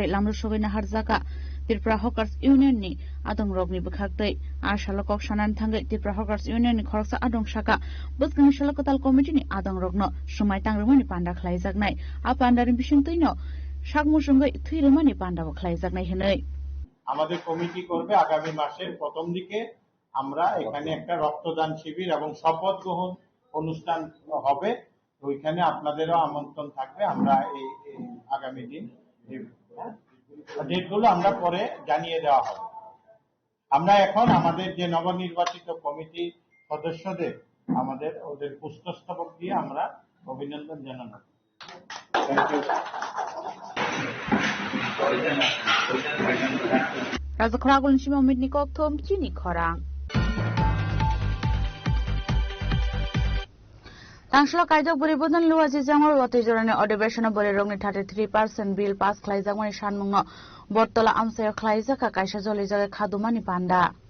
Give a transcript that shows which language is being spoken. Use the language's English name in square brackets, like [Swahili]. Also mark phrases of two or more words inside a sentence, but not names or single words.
[Kok Borok] Lamru Shovina Harzaka Tripura Hawkers Union ni Adong Rogni Bukakte Ashalokok Shanan Tangai Tripura Hawkers Union ni Korsa Adong Shaka Buskan Shalokotal Committee ni Adong Rogno Shumai Tangrumani Panda Klaizagnai Apandarin Bishintino Shakmushungai Twirimani Panda Klaizagnai Hinai [Bangla] আমাদের কমিটি করবে আগামী মাসের প্রথম দিকে আমরা এখানে একটা রক্তদান শিবির এবং শপথ গ্রহণ অনুষ্ঠান হবে ওইখানে আপনাদেরও আমন্ত্রণ থাকবে আমরা এই আগামী দিন ডেটগুলো আমরা পরে জানিয়ে দেওয়া হবে আমরা এখন আমাদের যে নবনির্বাচিত কমিটি সদস্যদের আমাদের ওদের পুষ্পস্তবক দিয়ে আমরা অভিনন্দন জানাবো [English] thank you [Kok Borok] Raza Koragul Shimo Midnikok Tom Chini Korang. Tangshla Kaido Buribudan Luazi Zamor Watijorane Odebeshana Borerong 33% [English] bill pass [Kok Borok] Klaizamani Shanmungo Bortola Amsayo Klaizaka Kaisha Zolizaga Kadumani Panda.